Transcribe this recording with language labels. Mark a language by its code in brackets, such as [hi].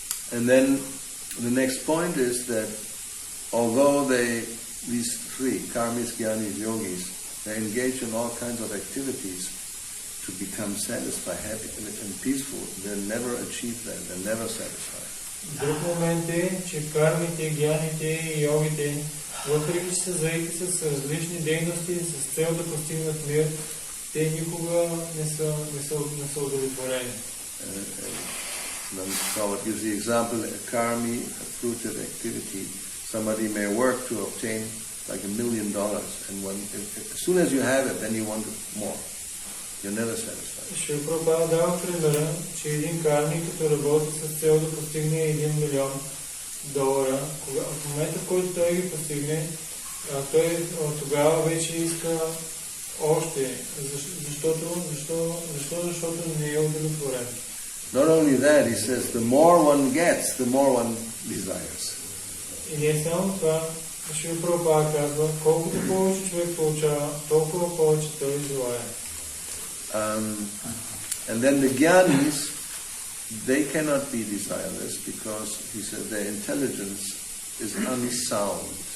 [en] And then the next point is that although these three, karmis, jnanis, yogis, they engage in all kinds of activities to become satisfied, happy and peaceful, they'll never achieve that, they're never satisfied. [bg] Друг момент е, че кармите, гяните и йогите, въпреки че са заети с различни дейности, с цел да постигнат мир, те никога не са удовлетворени. [en] Prabhupada gives the example, a karmi, a fruitive activity, somebody may work to obtain like $1 million, and as soon as you have it, then you want more. You're never satisfied. [bg] Шрила Прабхупада дава примера, че един карми, като работи с цел да постигне $1 милион, в момента, в който той ги постигне, той тогава вече иска още. Защото не е удовлетворен. [en] Not only that, he says, the more one gets, the more one desires. [bg] И не само това, Шрила Прабхупада казва, колкото повече човек получава, толкова повече той желае. [en] And then the jnanis, they cannot be desireless because, he said, their intelligence is unsound.